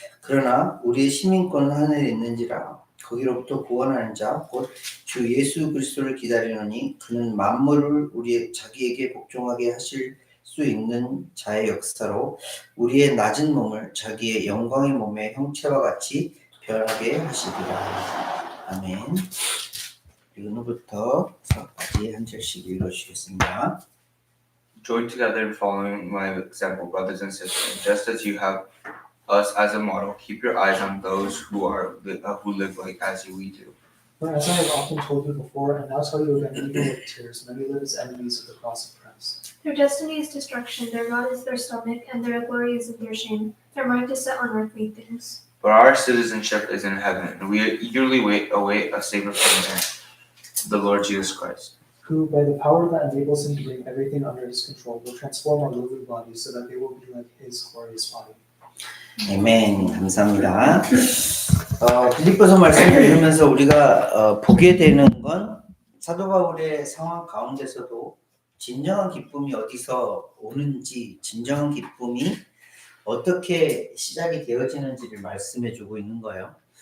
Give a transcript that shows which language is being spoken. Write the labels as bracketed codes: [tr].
[ko] 그러나 우리의 시민권은 하늘에 있는지라. 거기로부터 구원하는 자 곧 주 예수 그리스도를 기다리노니 그는 만물을 우리 자기에게 복종하게 하실 수 있는 자의 역사로 우리의 낮은 몸을 자기의 영광의 몸의 형체와 같이 변하게 하시리라. 아멘. 그리고 오늘부터 서까지 한 절씩 읽어주시겠습니다. [en] Join together in following my example, brothers and sisters. Just as you have us as a model, keep your eyes on those who live like as we do. For as I have often told you before, and now tell you again, even with tears, many live as enemies of the cross of Christ. Their destiny is destruction, their God is their stomach, and their glory is in their shame. Their mind is set on earthly things. But our citizenship is in heaven, and we eagerly await a Savior from there, the Lord Jesus Christ, Who, by the power that enables him to bring everything under his control, will transform our lowly bodies so that they will be like his glorious body. [ko] 아멘. 감사합니다. 빌립보서 말씀을 읽으면서 우리가 보게 되는 건 사도 바울의 상황 가운데서도 진정한 기쁨이 어디서 오는지, 진정한 기쁨이 어떻게 시작이 되어지는지를 말씀해 주고 있는 거예요.